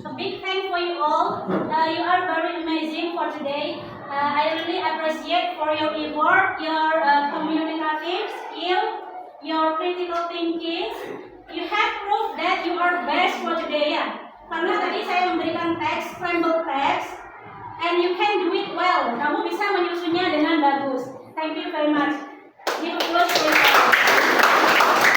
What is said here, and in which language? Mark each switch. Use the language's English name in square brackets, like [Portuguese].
[English] A big thank for you all. You are very amazing for today. I really appreciate for your effort, your communicative skill, your critical thinking. You have proved that you are best for today ya. [Indonesian] Karena tadi saya memberikan teks, [English] scramble text, and you can do it well. [Indonesian] Kamu bisa menyusunnya dengan bagus. [English] Thank you very much. Give applause for yourself.